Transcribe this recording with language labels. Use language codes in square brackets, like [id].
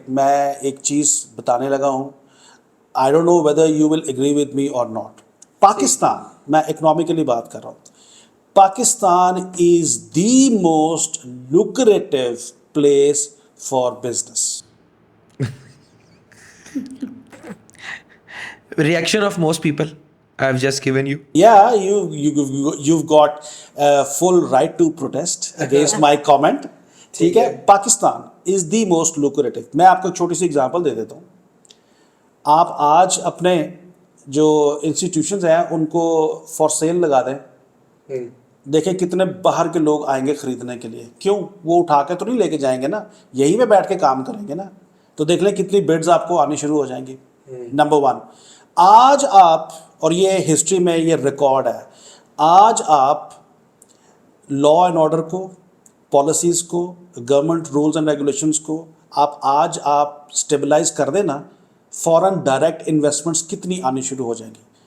[ur] میں ایک چیز بتانے لگا ہوں, [en] I don't know whether you will agree with me or not. [ur] پاکستان, میں اکنامکلی بات کر رہا ہوں, Pakistan [en] is the most lucrative place for business. Reaction of most people I have just given you. Yeah, you've got full right to protest against my comment. [ur] ٹھیک ہے, [en] Pakistan is the most lucrative. [ur] میں آپ کو چھوٹی سی اگزامپل دے دیتا ہوں. آپ آج اپنے جو انسٹیٹیوشنز ہیں ان کو فار سیل لگا دیں, دیکھیں کتنے باہر کے لوگ آئیں گے خریدنے کے لیے. کیوں؟ وہ اٹھا کے تو نہیں لے کے جائیں گے نا, یہیں پہ بیٹھ کے کام کریں گے نا. تو دیکھ لیں کتنی بڈز آپ کو آنی شروع ہو جائیں گی. نمبر 1, آج آپ, اور یہ ہسٹری میں یہ ریکارڈ ہے, آج آپ لا اینڈ آرڈر کو, پالیسیز کو, گورنمنٹ رولز اینڈ ریگولیشنز کو آج آپ اسٹیبلائز کر دیں نا, فوراً ڈائریکٹ انویسٹمنٹس کتنی آنی شروع ہو جائیں گی.